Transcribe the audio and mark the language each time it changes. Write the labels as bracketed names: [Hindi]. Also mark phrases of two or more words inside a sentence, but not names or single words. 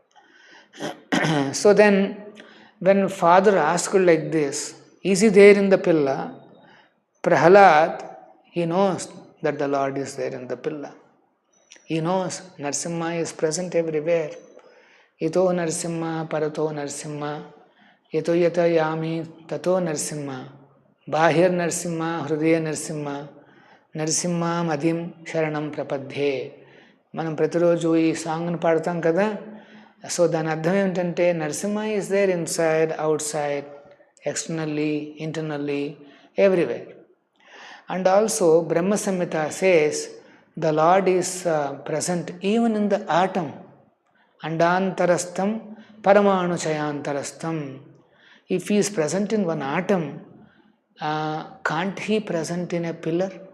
[English] So then, when Father asked like this, is he there in the pilla? Prahlad, he knows that the Lord is there in the pilla. He knows Narasimha is present everywhere. [Sanskrit] इतो नरसिंह, परतो नरसिंह, यतो यतो यामि, ततो नरसिंह, बहिर् नरसिंह, हृदय नरसिंह, नरसिंहम् आदिं शरणं प्रपद्ये. [Telugu] మనం ప్రతిరోజు ఈ సాంగ్ను పాడతాం కదా. [English] so [Telugu] దాని అర్థం ఏమిటంటే [English] Narasimha is there inside, outside, externally, internally, everywhere. And also Brahma Samhita says the Lord is present even in the atom. [Sanskrit] अण्डान्तरस्थं परमाणु चयान्तरस्थं. [English] If he is present in one atom, can't he present in a pillar?